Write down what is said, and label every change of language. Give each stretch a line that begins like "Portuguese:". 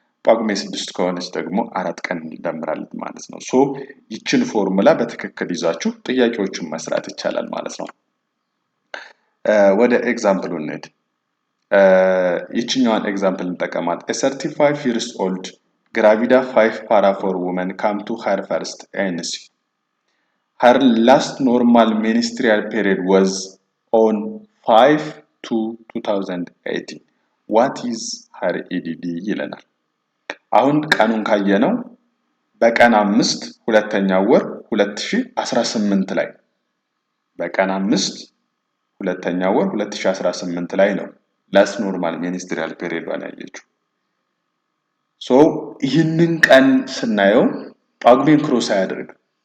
Amharic: ጳጉሜ 6 ከሆነች ደግሞ 4 ቀን እንደምራለን ማለት ነው። ሶ ይችን ፎርሙላ በትክክል ይዛችሁ ጥያቄዎችን መስራት ይቻላል ማለት ነው። ወደ ኤግዛምፕሉ እንሂድ። ይችኛዋን ኤግዛምፕል እንጠቀማት።
English: a 35 years old gravida 5 para for women come to her first ANC. Her last normal menstrual period was on 5 to 2018. What is her EDD
Amharic: ይለናል። አሁን ቀኑን ካየነው በቀን 5 ሁለተኛው ወር 2018 ላይ በቀን 5 ሁለተኛው ወር 2018 ላይ ነው ላስት ኖርማል ሚኒስትሪያል ፔሪዮዷን ያየችው። ሶ ይህንን ቀን ስናየው ጳጉሜን ክሮስ አያደርግም።